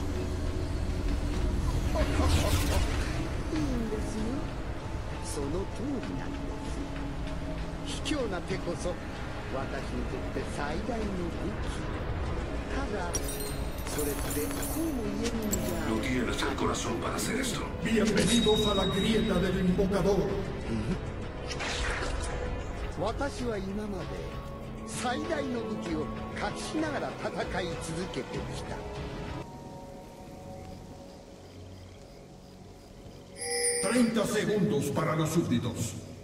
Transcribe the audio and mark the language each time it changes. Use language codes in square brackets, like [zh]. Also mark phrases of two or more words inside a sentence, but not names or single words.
[ja] いいんですよ。その通りなんです。卑怯な手こそ私にとって最大の武器。ただそれってこうも言えるんじゃ。 [es] No tienes el corazón para hacer esto. Bienvenidos a la grieta del invocador. [ja] 私は今まで最大の武器を隠しながら戦い続けてきた。 [es] 30 segundos para los súbditos.